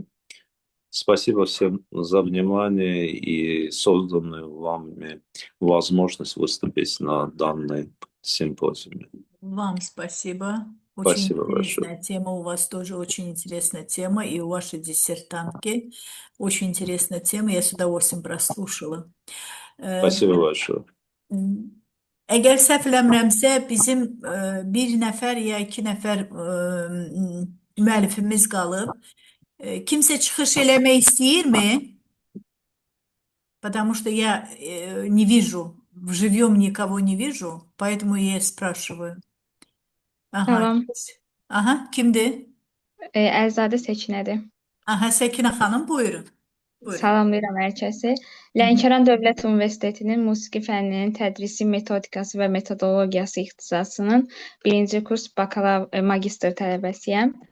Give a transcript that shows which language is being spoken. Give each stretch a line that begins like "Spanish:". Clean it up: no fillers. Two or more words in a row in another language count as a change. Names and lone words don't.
Russian: Спасибо всем за внимание и созданную вами возможность выступить на данной симпозиуме. Вам спасибо. Очень Спасибо большое. интересная тема. У вас тоже очень интересная тема. И у вашей диссертантки очень интересная тема. Я с удовольствием прослушала. Спасибо большое.
Azerbaijani: Əgər səhv eləmirəmsə, bizim bir nəfər ya iki nəfər müəllifimiz qalıb. Kimsə çıxış eləmək istəyirmi?
Russian: Потому что я не вижу, вживьем никого не вижу, поэтому я спрашиваю.
Azerbaijani: Aha. Salam, Aha, kimdir? Əlizadə Səkinədir. Aha, Səkinə xanım, buyurun. Buyurun. Salamlayıram hər kəsi. Lənkəran Dövlət Universitetinin Musiqi fənninin tədrisi metodikası və metodologiyası ixtisasının birinci kurs magistr tələbəsiyəm.